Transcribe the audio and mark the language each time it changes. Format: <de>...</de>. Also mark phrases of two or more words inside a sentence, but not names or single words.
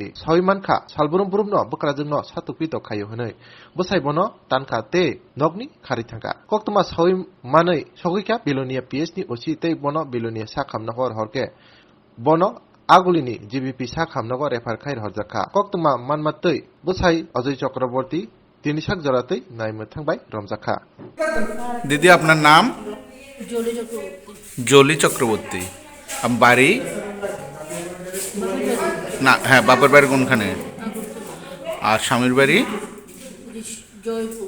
<trp>Soimanka salburum burum no bukrajung no satukpi to khayo hanai. Bosai bono tanka te nogni khari thangka. Koktuma soi manai sogika bilonia PhD osi te bono bilonia sakhamna hor horke. Bono Agulini GBP sakhamnago refer khair horjaka. Koktuma manmatei Bosai Ajay Chakraborty তিনি শাক জড়াতেই নাইমে থাকবাই রমজাখা।</trp> <bn>দিদি আপনার নাম? জলি চক্রবর্তী। জলি চক্রবর্তী। বাড়ি? না, হ্যাঁ, বাপের বাড়ি কোনখানে? আর স্বামীর বাড়ি? জয়পুর।</bn>